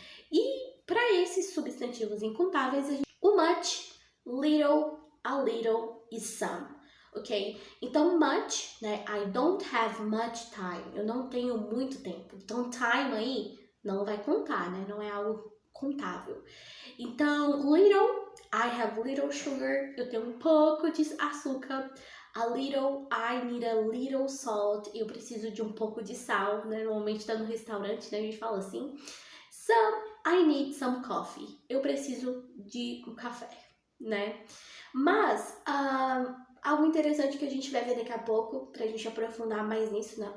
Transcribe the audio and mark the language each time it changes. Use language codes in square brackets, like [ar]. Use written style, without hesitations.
[pt] E para esses substantivos incontáveis, o much, little, a little e some, ok? [en] Então, much, né? I don't have much time. [pt] Eu não tenho muito tempo. Então, time aí não vai contar, né? Não é algo contável. [en] Então, little, I have little sugar. [pt] Eu tenho um pouco de açúcar. [en] A little, I need a little salt. [pt] Eu preciso de um pouco de sal, né? Normalmente tá no restaurante, né? A gente fala assim. Some, [en] I need some coffee. [pt] Eu preciso de um café, né? Mas, algo interessante que a gente vai ver daqui a pouco, pra gente aprofundar mais nisso, né?